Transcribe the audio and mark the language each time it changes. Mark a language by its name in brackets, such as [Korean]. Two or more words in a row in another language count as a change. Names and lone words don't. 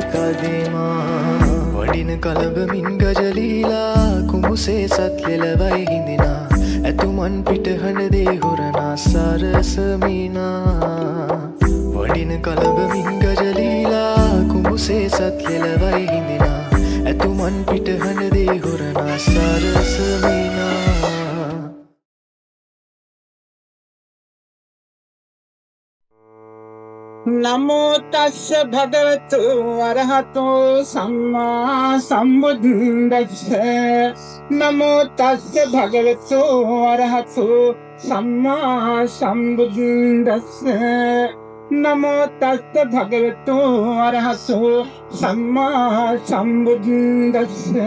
[Sinhala] කදිමා වඩින කලඹමින් ගජලීලා කුඹුසේ සත් ලෙලවයි හිඳිනා ඇතුමන් පිටහඬ දේ හොරනා සරසමිනා වඩින කලඹමින් ගජලීලා කුඹුසේ සත් ලෙලවයි හිඳිනා ඇතුමන් පිටහඬ දේ හොරනා සරසමිනා [Pali] නමෝ තස්ස භගවතු වරහතෝ සම්මා සම්බුද්දස්ස නමෝ තස්ස භගවතු වරහතෝ සම්මා සම්බුද්දස්ස නමෝ තස්ස භගවතු වරහතෝ සම්මා සම්බුද්දස්ස